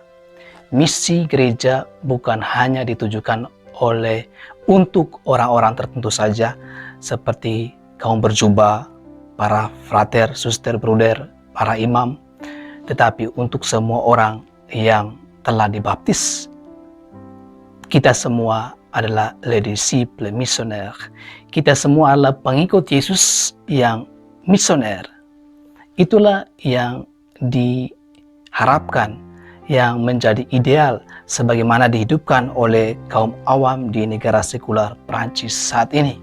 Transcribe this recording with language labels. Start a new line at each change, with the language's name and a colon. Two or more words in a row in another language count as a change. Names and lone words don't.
Indonesian: Misi gereja bukan hanya ditujukan untuk orang-orang tertentu saja, seperti kaum berjubah, para frater, suster, bruder, para imam, tetapi untuk semua orang yang telah dibaptis. Kita semua adalah
French: les disciples missionnaires.
Indonesian: Kita semua adalah pengikut Yesus yang misioner. Itulah yang diharapkan, yang menjadi ideal sebagaimana dihidupkan oleh kaum awam di negara sekular Prancis saat ini.